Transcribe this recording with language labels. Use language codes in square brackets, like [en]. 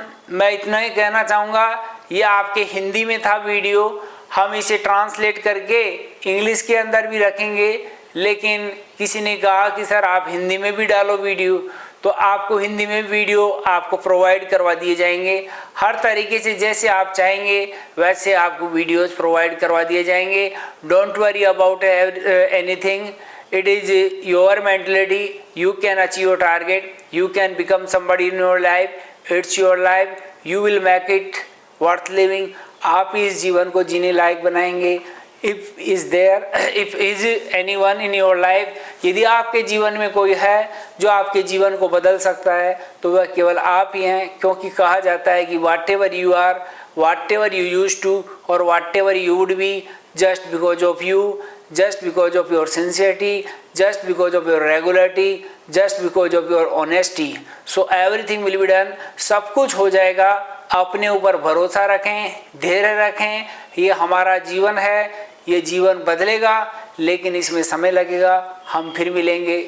[hi] मैं इतना ही कहना चाहूँगा, ये आपके हिंदी में था वीडियो, हम इसे ट्रांसलेट करके इंग्लिश के अंदर भी रखेंगे, लेकिन किसी ने कहा कि सर आप हिंदी में भी डालो वीडियो, तो आपको हिंदी में वीडियो आपको प्रोवाइड करवा दिए जाएंगे। हर तरीके से जैसे आप चाहेंगे वैसे आपको वीडियोस प्रोवाइड करवा दिए जाएंगे। [en] Don't worry about anything, it is your mentality, you can achieve your target, you can become somebody in your life, it's your life, you will make it worth living। [hi] आप इस जीवन को जीने लायक बनाएंगे। [en] if is anyone in your life, [hi] यदि आपके जीवन में कोई है जो आपके जीवन को बदल सकता है तो वह केवल आप ही हैं। क्योंकि कहा जाता है कि [en] whatever you are, whatever you used to or whatever you would be, just because of you, just because of your sincerity, just because of your regularity, just because of your honesty, so everything will be done। [hi] सब कुछ हो जाएगा। अपने ऊपर भरोसा रखें, धैर्य रखें। ये हमारा जीवन है, ये जीवन बदलेगा, लेकिन इसमें समय लगेगा। हम फिर मिलेंगे।